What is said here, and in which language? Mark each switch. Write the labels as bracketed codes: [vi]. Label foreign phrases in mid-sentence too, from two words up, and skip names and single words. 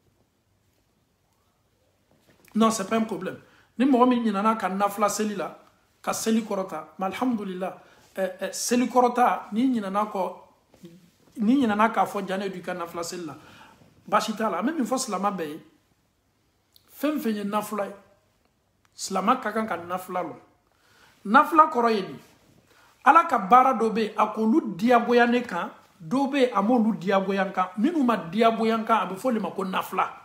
[fr] non c'est pas un problème [bm] ni mo mi ni nana kan nafla seli la ka seli korota ma alhamdulillah seli korota ni ɲinana k'a fɔ jane du ka nafila seli la baasi t'a la an bɛ min fɔ silama bɛɛ ye fɛn fɛn ye nafila ye silama ka kan ka nafila lɔ nafila kɔrɔ ye nin ala ka baara dɔ bɛ yen a k'olu diyagoya ne kan dɔw bɛ yen a m'olu diyagoya n kan minnu ma diyagoya n kan a bɛ fɔ olu ma ko nafila